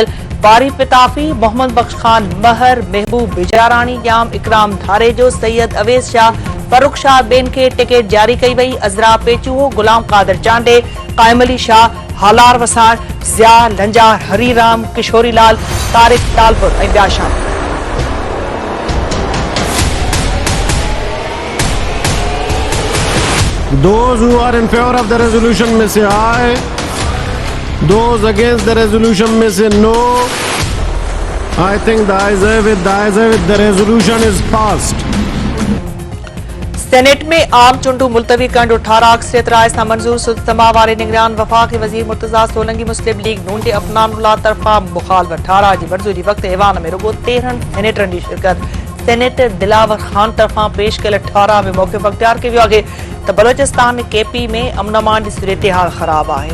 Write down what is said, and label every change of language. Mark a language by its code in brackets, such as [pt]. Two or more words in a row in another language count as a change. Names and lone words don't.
[sd] बारी पिताफी, मोहम्मद बख्श खान महर, महबूब बिजारानी जाम, इकराम धारेजो, सैयद अवेस शाह, फरुख शाह बेन खे टिकट जारी कई वई। अज़रा पेचूहो, गुलाम कादिर चांडे, कायम अली शाह, हालार वसाण, ज़िया लंजार, हरीराम, किशोरी लाल, तारिक टालपुर ऐं ॿिया शामिल। [en] Those who are in favor of the resolution may say aye. Those against the resolution may say no. I think the ayes have it. The resolution is passed. [sd] सेनेट में आम चुंडू मुलतवी करण जो 18 अक्सरियत राय सां मंजूर। सुलतमा वारे निगरान वफाकी वजीर मुर्तजा सोलंकी मुस्लिम लीग नून जे अफनानुल्लाह तरफा मुखालफत। 18 जी मंजूरी वक्त ऐवान में रुगो 13 सेनेटरनि जी शिरकत। सेनेटर दिलावर खान तरफा पेश कयल 18 में मौक़िफ़ अख्तियार कयो आहे त बलोचिस्तान KP में अमन अमान जी सूरत हाल ख़राब आहे।